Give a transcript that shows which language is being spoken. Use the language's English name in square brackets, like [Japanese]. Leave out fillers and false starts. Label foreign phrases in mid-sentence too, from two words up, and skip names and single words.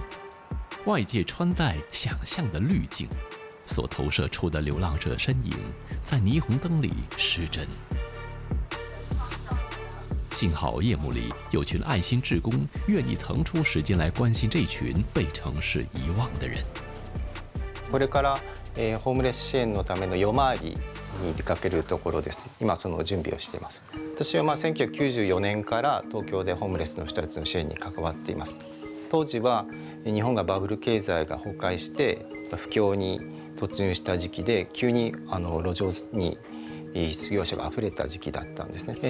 [Chinese] 外界穿戴想象的滤镜，所投射出的流浪者身影，在霓虹灯里失真。幸好夜幕里有群爱心志工愿意腾出时间来关心这群被城市遗忘的人。 [Japanese] これからホームレス支援のための夜回りに出かけるところです。今その準備をしています。私は1994年から東京でホームレスの人たちの支援に関わっています。当時は日本がバブル経済が崩壊して不況に突入した時期で、急に路上に失業者があふれた時期だったんですね。